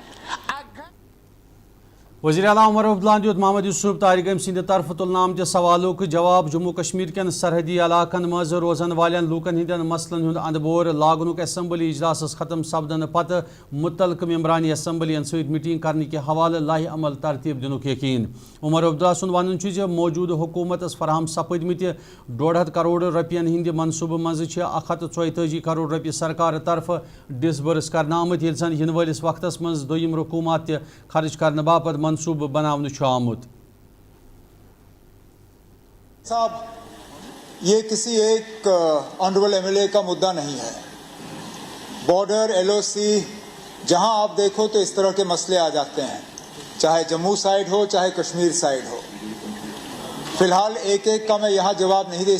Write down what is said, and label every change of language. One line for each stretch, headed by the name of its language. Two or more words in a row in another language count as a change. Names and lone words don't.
Kashmiri: وزیر اعلیٰ عمر عبداللہ دیت محمد یوسف تارگیم سند طرف تلن آمت سوالوں جواب جموں کشمیر کن سرحدی علاقن مز روزن والن لوکن ہندین مسلن ہند اندبور لاگنک اسمبلی اجلاس ختم سپدن پتہ متعلقہ ممبران اسمبلی ست میٹنگ کرنے کے حوالہ لاہ عمل ترتیب دنک یقین عمر عبداللہ سند ون موجود حکومت فراہم سپدمت 1.5 کروڑ رپین ہند منصوبہ مز 144 کروڑ رپیہ سرکار طرف ڈسبرس کرنا آمت یل زن ین ولس وقتس مز دویم رقومات خرچ کرنے باپت منصوبہ بناون آمت
Urdu: صاحب یہ کسی ایک
English: honorable MLA
Urdu: کا مدعا نہیں ہے
English: border LOC
Urdu: جہاں آپ دیکھو تو اس طرح کے مسئلے آ جاتے ہیں چاہے جموں سائیڈ ہو چاہے کشمیر سائیڈ ہو فی الحال ایک کا میں یہاں جواب نہیں دے